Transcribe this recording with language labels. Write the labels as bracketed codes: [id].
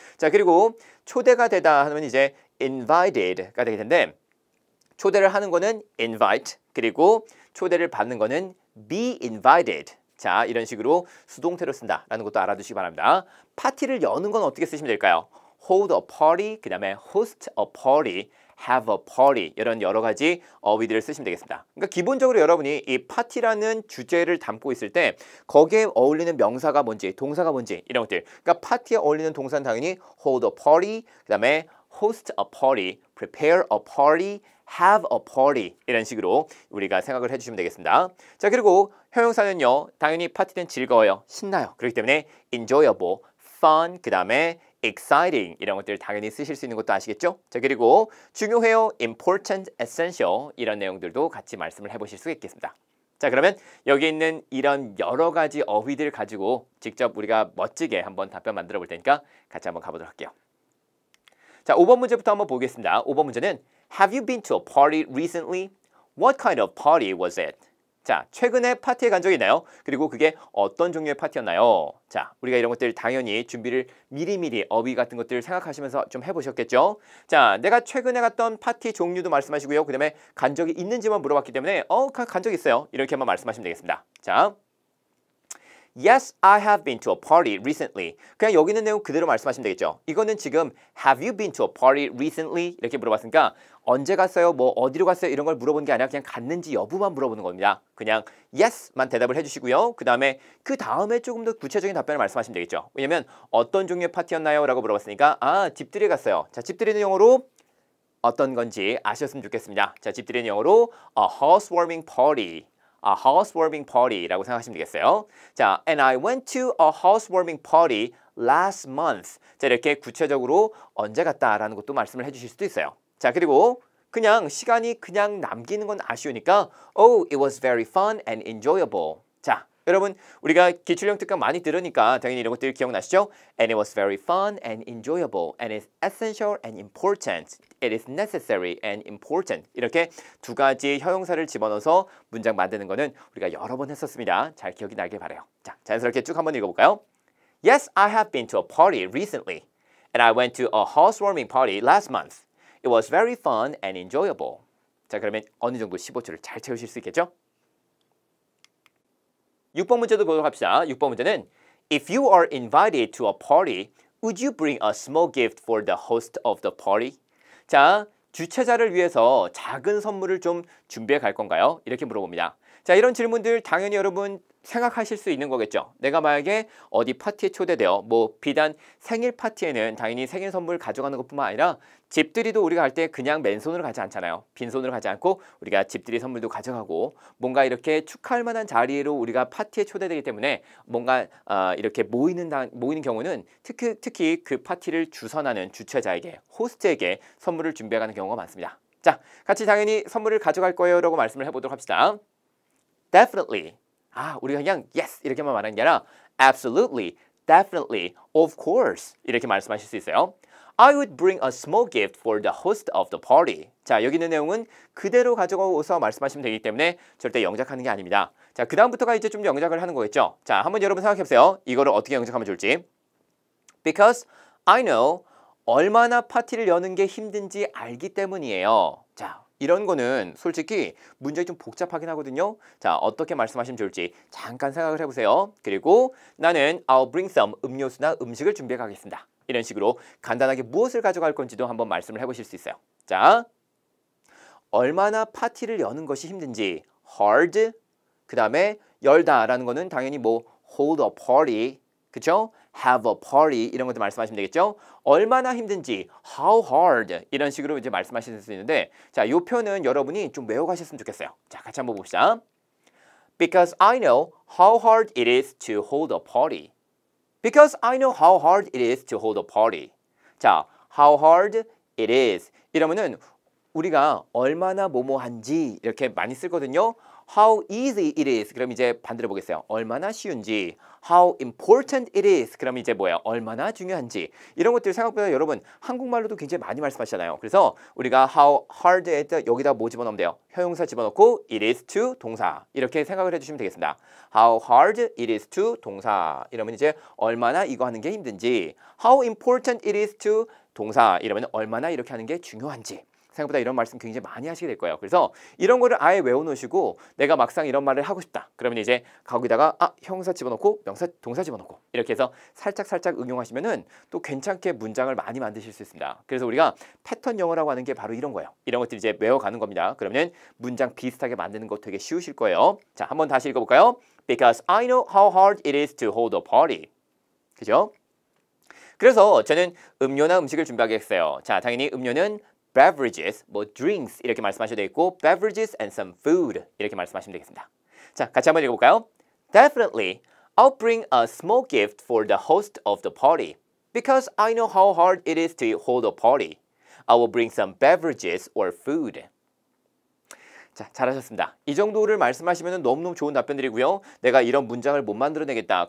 [ko] 자, 그리고 초대가 되다 하면 이제 invited가 되게 텐데 초대를 하는 거는 invite 그리고 초대를 받는 거는 [en] be invited. [ko] 자, 이런 식으로 수동태로 쓴다라는 것도 알아두시기 바랍니다. 파티를 여는 건 어떻게 쓰시면 될까요? [en] hold a party, [ko] 그 다음에 [en] host a party, have a party [ko] 이런 여러 가지 어휘들을 쓰시면 되겠습니다. 그러니까 기본적으로 여러분이 이 파티라는 주제를 담고 있을 때 거기에 어울리는 명사가 뭔지 동사가 뭔지 이런 것들 그러니까 파티에 어울리는 동사는 당연히 [en] hold a party [ko] 그 다음에 [en] host a party, prepare a party, have a party [ko] 이런 식으로 우리가 생각을 해주시면 되겠습니다. 자, 그리고 형용사는요 당연히 파티는 즐거워요, 신나요. 그렇기 때문에 enjoyable, fun 그 다음에 exciting 이런 것들 당연히 쓰실 수 있는 것도 아시겠죠? 자, 그리고 중요해요, important, essential 이런 내용들도 같이 말씀을 해보실 수 있겠습니다. 자, 그러면 여기 있는 이런 여러 가지 어휘들 가지고 직접 우리가 멋지게 한번 답변 만들어 볼 테니까 같이 한번 가보도록 할게요. 자, 5번 문제부터 한번 보겠습니다. 5번 문제는 [en] Have you been to a party recently? What kind of party was it? [ko] 자, 최근에 파티에 간 적이 있나요? 그리고 그게 어떤 종류의 파티였나요? 자, 우리가 이런 것들 당연히 준비를 미리미리 어휘 같은 것들을 생각하시면서 좀 해보셨겠죠? 자, 내가 최근에 갔던 파티 종류도 말씀하시고요. 그 다음에 간 적이 있는지만 물어봤기 때문에 간 적이 있어요. 이렇게 한번 말씀하시면 되겠습니다. [en] 자, Yes, I have been to a party recently. [ko] 그냥 여기 있는 내용 그대로 말씀하시면 되겠죠. 이거는 지금 [en] Have you been to a party recently? [ko] 이렇게 물어봤으니까 언제 갔어요? 뭐 어디로 갔어요? 이런 걸 물어보는 게 아니라 그냥 갔는지 여부만 물어보는 겁니다. 그냥 Yes만 대답을 해주시고요. 그 다음에 조금 더 구체적인 답변을 말씀하시면 되겠죠. 왜냐면 어떤 종류의 파티였나요? 라고 물어봤으니까 집들이에 갔어요. 자, 집들이는 영어로 어떤 건지 아셨으면 좋겠습니다. 자, 집들이는 영어로 [en] a housewarming party. A housewarming party [ko] 라고 생각하시면 되겠어요. [en] 자, and I went to a housewarming party last month. [ko] 자, 이렇게 구체적으로 언제 갔다라는 것도 말씀을 해주실 수도 있어요. 자, 그리고 그냥 시간이 그냥 남기는 건 아쉬우니까 [en] Oh, it was very fun and enjoyable. [ko] 자, 여러분 우리가 기출형 특강 많이 들으니까 당연히 이런 것들 기억나시죠? [en] And it was very fun and enjoyable and it's essential and important. It is necessary and important. [ko] 이렇게 두 가지 형용사를 집어넣어서 문장 만드는 거는 우리가 여러 번 했었습니다. 잘 기억이 나길 바라요. 자, 자연스럽게 쭉 한번 읽어볼까요? [en] Yes, I have been to a party recently. And I went to a housewarming party last month. It was very fun and enjoyable. [ko] 자, 그러면 어느 정도 15초를 잘 채우실 수 있겠죠? 6번 문제도 보도록 합시다. 6번 문제는 [en] If you are invited to a party, would you bring a small gift for the host of the party? [ko] 자, 주최자를 위해서 작은 선물을 좀 준비해 갈 건가요? 이렇게 물어봅니다. 자, 이런 질문들 당연히 여러분 생각하실 수 있는 거겠죠. 내가 만약에 어디 파티에 초대되어 뭐 비단 생일 파티에는 당연히 생일 선물 가져가는 것뿐만 아니라 집들이도 우리가 할 때 그냥 맨손으로 가지 않잖아요. 빈손으로 가지 않고 우리가 집들이 선물도 가져가고 뭔가 이렇게 축하할 만한 자리로 우리가 파티에 초대되기 때문에 뭔가 이렇게 모이는 경우는 특히 그 파티를 주선하는 주최자에게 호스트에게 선물을 준비해가는 경우가 많습니다. 자, 같이 당연히 선물을 가져갈 거예요 라고 말씀을 해보도록 합시다. Definitely. 우리가 그냥 yes 이렇게만 말하는 게 아니라 absolutely, definitely, of course 이렇게 말씀하실 수 있어요. [en] I would bring a small gift for the host of the party. [ko] 자, 여기 있는 내용은 그대로 가져가서 말씀하시면 되기 때문에 절대 영작하는 게 아닙니다. 자, 그 다음부터가 이제 좀 영작을 하는 거겠죠. 자, 한번 여러분 생각해보세요. 이거를 어떻게 영작하면 좋을지. [en] Because I know [ko] 얼마나 파티를 여는 게 힘든지 알기 때문이에요. 자, 이런 거는 솔직히 문제가 좀 복잡하긴 하거든요. 자, 어떻게 말씀하시면 좋을지 잠깐 생각을 해보세요. 그리고 나는 [en] I'll bring some [ko] 음료수나 음식을 준비해 가겠습니다. 이런 식으로 간단하게 무엇을 가져갈 건지도 한번 말씀을 해보실 수 있어요. 자, 얼마나 파티를 여는 것이 힘든지 hard, 그 다음에 열다라는 거는 당연히 뭐 [en] hold a party, [ko] 그쵸? [en] have a party [ko] 이런 것도 말씀하시면 되겠죠. 얼마나 힘든지 [en] how hard [ko] 이런 식으로 이제 말씀하실 수 있는데 자, 요 표현은 여러분이 좀 외워가셨으면 좋겠어요. 자, 같이 한번 봅시다. [en] Because I know how hard it is to hold a party. Because I know how hard it is to hold a party. [ko] 자, [en] how hard it is [ko] 이러면은 우리가 얼마나 뭐뭐한지 이렇게 많이 쓰거든요. [en] How easy it is. [ko] 그럼 이제 반대로 보겠어요. 얼마나 쉬운지. [en] How important it is. [ko] 그럼 이제 뭐예요? 얼마나 중요한지. 이런 것들 생각보다 여러분 한국말로도 굉장히 많이 말씀하시잖아요. 그래서 우리가 how hard에 여기다 뭐 집어넣으면 돼요? 형용사 집어넣고 [en] it is to [ko] 동사. 이렇게 생각을 해주시면 되겠습니다. [en] How hard it is to 동사. [ko] 이러면 이제 얼마나 이거 하는 게 힘든지. [en] How important it is to 동사. [ko] 이러면 얼마나 이렇게 하는 게 중요한지. 생각보다 이런 말씀 굉장히 많이 하시게 될 거예요. 그래서 이런 거를 아예 외워놓으시고 내가 막상 이런 말을 하고 싶다. 그러면 이제 거기다가 형용사 집어넣고 명사, 동사 집어넣고 이렇게 해서 살짝 응용하시면은 또 괜찮게 문장을 많이 만드실 수 있습니다. 그래서 우리가 패턴 영어라고 하는 게 바로 이런 거예요. 이런 것들 이제 외워가는 겁니다. 그러면 문장 비슷하게 만드는 거 되게 쉬우실 거예요. 자, 한번 다시 읽어볼까요? [en] Because I know how hard it is to hold a party. [ko] 그죠? 그래서 저는 음료나 음식을 준비하겠어요. 자, 당연히 음료는 beverages, 뭐 drinks 이렇게 말씀하셔도 되겠고 [en] beverages and some food [ko] 이렇게 말씀하시면 되겠습니다. 자, 같이 한번 읽어볼까요? [en] Definitely, I'll bring a small gift for the host of the party because I know how hard it is to hold a party. I will bring some beverages or food. [ko] 자, 잘하셨습니다. 이 정도를 말씀하시면 너무너무 좋은 답변들이고요. 내가 이런 문장을 못 만들어내겠다.